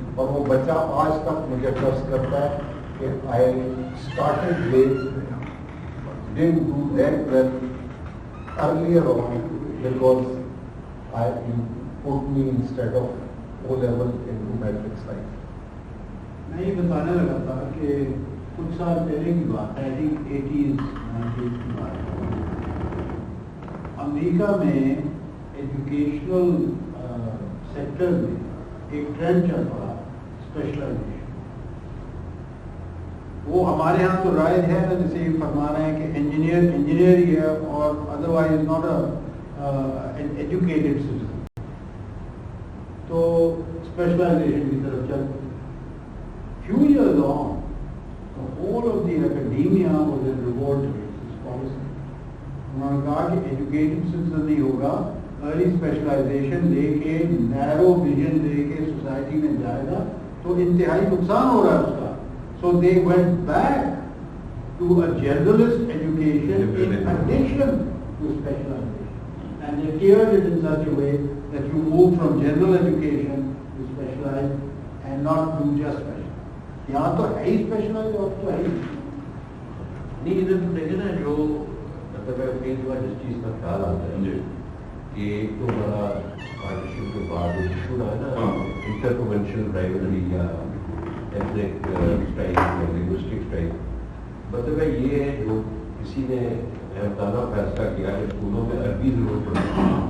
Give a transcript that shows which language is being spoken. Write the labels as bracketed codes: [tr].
[en] اور وہ بچہ آج تک مجھے ٹرسٹ کرتا ہے کہ I started late, didn't do that well earlier on because you put me instead of O-level into matric science. [ur] میں یہ بتانے لگا تھا کہ کچھ سال پہلے کی بات ہے، 80s 90s کی بات ہے. امریکہ میں ایجوکیشنل سیکٹر میں ایک ٹرینڈ چل رہا اسپیشلائزیشن. وہ ہمارے ہاں تو رائج ہے نا، جیسے یہ فرما رہے ہیں کہ انجینئر ہی ہے اور otherwise not an educated citizen, تو اسپیشلائزیشن کی طرف چل. [en] Few years on, the whole of the academia was in revolt against this policy. [ur] انہوں نے کہا کہ ایجوکیٹڈ سٹیزن نہیں ہوگا، ارلی اسپیشلائزیشن لے کے نیرو ویژن لے کے سوسائٹی میں جائے گا تو انتہائی نقصان ہو رہا ہے اس کا. [en] So they went back to a generalist education in addition to specialization, and they tiered it in such a way that you move from general education to specialized and not do just specialized. یہاں تو ہے ہی specialise اور تو ہے ہی [ur] نہیں ادھر تو دیکھیں نا جو مطلب ہے کئی بار جس چیز کا خیال آتا ہے کہ ایک تو ہمارا پارٹیشن کے بعد ایشو رہا ہے نا انٹر کنونشنل رائولری یا ایتھنک اسٹائل یا لنگوسٹک اسٹائل، مطلب ہے یہ ہے جو کسی نے احمدانہ فیصلہ کیا کہ اسکولوں میں عربی ضرور پڑھنا،